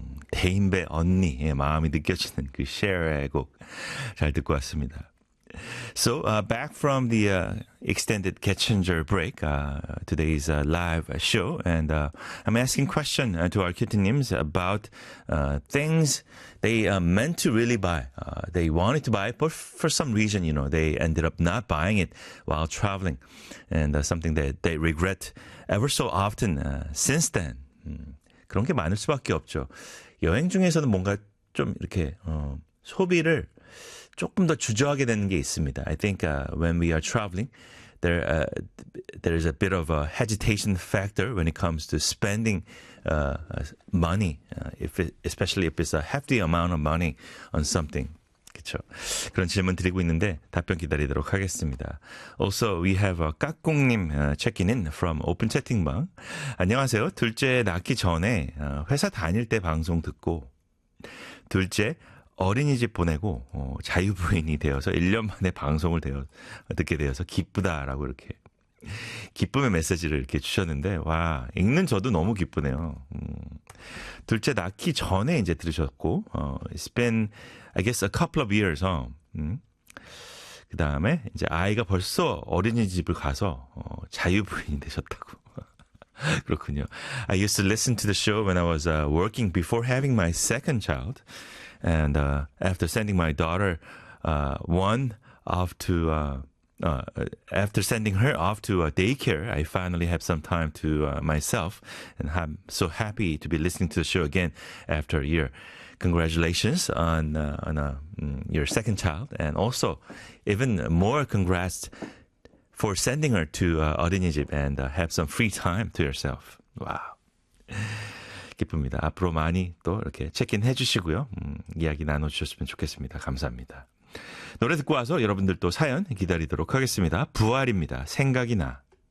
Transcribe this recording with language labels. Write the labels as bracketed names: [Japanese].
[Korean] 대인배 언니의 마음이 느껴지는 그 Cher의 곡 잘 듣고 왔습니다. [English] So back from the extended Kitchener break, today's live show, and I'm asking question to our Kitchenims about things they meant to really buy. They wanted to buy, but for some reason, you know, they ended up not buying it while traveling, and something that they regret ever so often since then. [Korean] 그런 게 많을 수밖에 없죠. 여행 중에서는 뭔가 좀 이렇게 소비를 조금 더 주저하게 되는 게 있습니다. [English] I think when we are traveling, there is a bit of a hesitation factor when it comes to spending money, especially if it's a hefty amount of money on something. [Korean] 그렇죠. 그런 질문 드리고 있는데 답변 기다리도록 하겠습니다. [English] Also, we have 까꿍님 checking in from Open Chatting방. [Korean] 안녕하세요. 둘째 낳기 전에 회사 다닐 때 방송 듣고 둘째 어린이집 보내고 자유부인이 되어서 1년 만에 방송을 듣게 되어서 기쁘다라고 이렇게 기쁨의 메시지를 이렇게 주셨는데 와 읽는 저도 너무 기쁘네요. 둘째 낳기 전에 이제 들으셨고 [English] it's been I guess a couple of years. [Korean] 그 다음에 이제 아이가 벌써 어린이집을 가서 자유부인이 되셨다고. 그렇군요. [English] I used to listen to the show when I was working before having my second child. And after sending my daughter one off to after sending her off to a daycare, I finally have some time to myself, and I'm so happy to be listening to the show again after a year. Congratulations on your second child, and also even more congrats for sending her to 어린이집 and have some free time to yourself. [Korean] Wow. 기쁩니다. 앞으로 많이 또 이렇게 체크인 해주시고요. 이야기 나눠주셨으면 좋겠습니다. 감사합니다. 노래 듣고 와서 여러분들 또 사연 기다리도록 하겠습니다. 부활입니다. 생각이 나.